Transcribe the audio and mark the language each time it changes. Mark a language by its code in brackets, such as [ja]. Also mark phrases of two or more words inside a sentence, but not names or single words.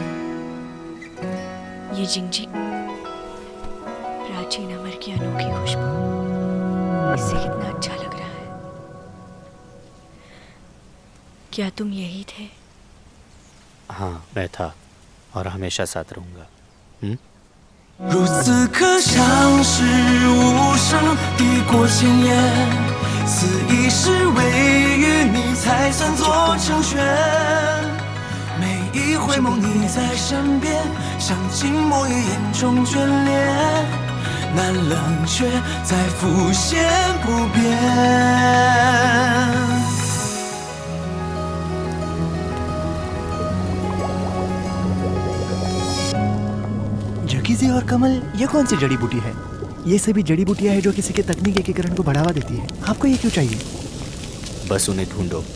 [hi] ये जिंजी प्राचीन अमर की अनोखी खुशबू। इससे कितना अच्छा लग रहा है। क्या तुम यही थे? हाँ, मैं था और हमेशा साथ रहूंगा। [zh] 如此刻像是无声抵过千言，此一世唯与你才算做成全。每一回眸你在身边，像静默于眼中眷恋。难冷却再浮现不变。 [hi] जकीजी और कमल, ये कौन सी जड़ी बूटी है? ये सभी जड़ी बूटियां हैं जो किसी के तकनीक एकीकरण को बढ़ावा देती है। आपको ये क्यों चाहिए? बस उन्हें ढूंढो।